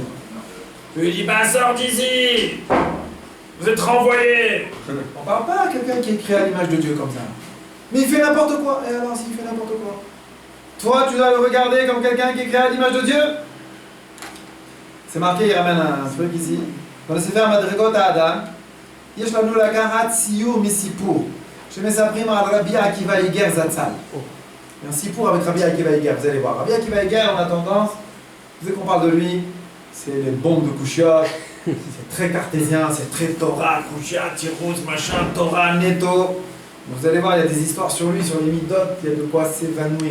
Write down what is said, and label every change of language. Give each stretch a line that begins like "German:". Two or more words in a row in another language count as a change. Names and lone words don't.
French: Tu lui dis bah sors d'ici! Vous êtes renvoyé! On parle pas à quelqu'un qui est créé à l'image de Dieu comme ça. Mais il fait n'importe quoi. Et alors s'il fait n'importe quoi? Toi, tu dois le regarder comme quelqu'un qui est créé à l'image de Dieu? C'est marqué, il ramène un truc ici. Dans le Sefer Madrigot Adam,
Hebrew: יש לנו לקחת ציור מסיפור שמספרים על רבי עקיבא איגר זצ"ל.
French: Un sipour avec Rabbi Akiva Iger, vous allez voir. Rabbi Akiva Iger, on a tendance, dès qu'on parle de lui, c'est les bombes de Kouchiot, c'est très cartésien, c'est très Torah, Kouchiot, Tirouz, machin, Torah, Netto. Vous allez voir, il y a des histoires sur lui, sur les midotes, il y a de quoi s'évanouir.